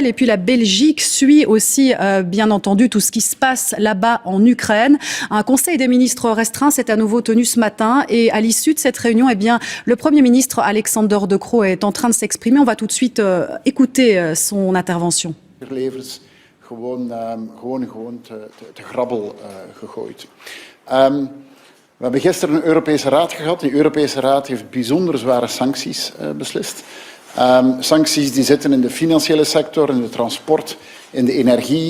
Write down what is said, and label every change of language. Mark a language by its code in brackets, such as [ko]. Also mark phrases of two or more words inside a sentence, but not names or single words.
[fr] Et puis la Belgique suit aussi, bien entendu, tout ce qui se passe là-bas en Ukraine. Un conseil des ministres restreint s'est à nouveau tenu ce matin. Et à l'issue de cette réunion, le Premier ministre Alexander De Croo est en train de s'exprimer. On va tout de suite écouter son intervention. [nl] Gewoon te grabbel gegooid. We hebben gisteren een Europese Raad gehad. Die Europese Raad heeft bijzonder zware sancties beslist. Sancties die zitten in de financiële sector, in de transport, in de energie.